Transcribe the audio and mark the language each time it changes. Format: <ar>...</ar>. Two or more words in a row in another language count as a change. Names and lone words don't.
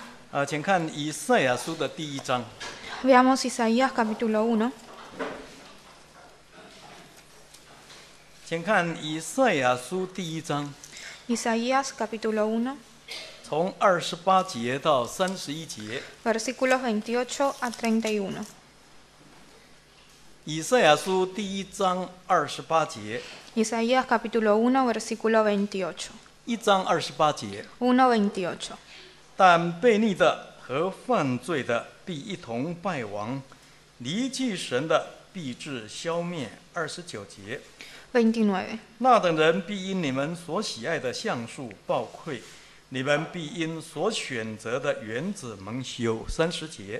<zh>请看以赛亚书的第1章。</zh> <es>Veamos Isaías capítulo 1.</es> <zh>请看以赛亚书第1章，</zh> <es>Isaías capítulo 1,</es> <zh>从28节到31节。</zh> <es>versículos 28 a 31.</es> <zh>以赛亚书第1章28节，</zh> <es>Isaías capítulo 1, versículo 28.</es> <zh>1 章28节。</zh> <es>1:28.</es> <zh>但悖逆的和犯罪的必一同败亡，离弃神的必致消灭。29节。</zh> <es>29.</es> <zh>那等人必因你们所喜爱的橡树暴溃，你们必因所选择的园子蒙羞。30节。</zh>